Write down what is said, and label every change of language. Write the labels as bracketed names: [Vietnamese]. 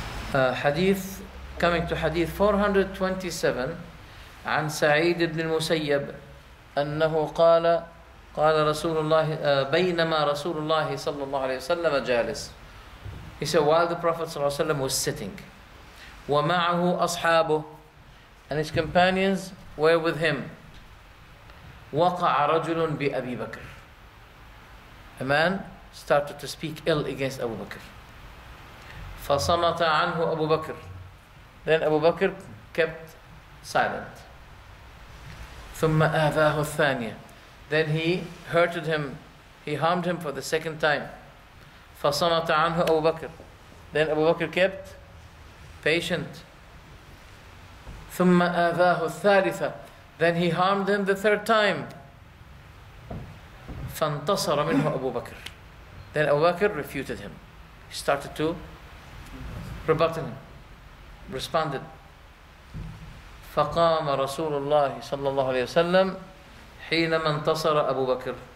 [English] Hadith, coming to Hadith 427 [Arabic] عن سعيد بن المسيب أنه قال رسول الله بينما رسول الله صلى الله عليه وسلم جالس. [English] He said, while the Prophet [Arabic] صلى الله عليه وسلم [English] was sitting, [Arabic] ومعه أصحابه, [English] and his companions were with him, [Arabic] وقع رجل بأبي بكر. [English] A man started to speak ill against Abu Bakr. [Arabic] فصمت عنه أبو بكر. [English] Then Abu Bakr kept silent. [Arabic] ثم آذاه الثانية. [English] Then he hurted him, he harmed him for the second time. [Arabic] فصمت عنه أبو بكر. [English] Then Abu Bakr kept patient. [Arabic] ثم آذاه الثالثة. [English] Then he harmed him the third time. [Arabic] فانتصر منه أبو بكر. [English] Then Abu Bakr refuted him. He started to rebut him, responded. [Arabic] فقام رسول الله صلى الله عليه وسلم حينما انتصر أبو بكر.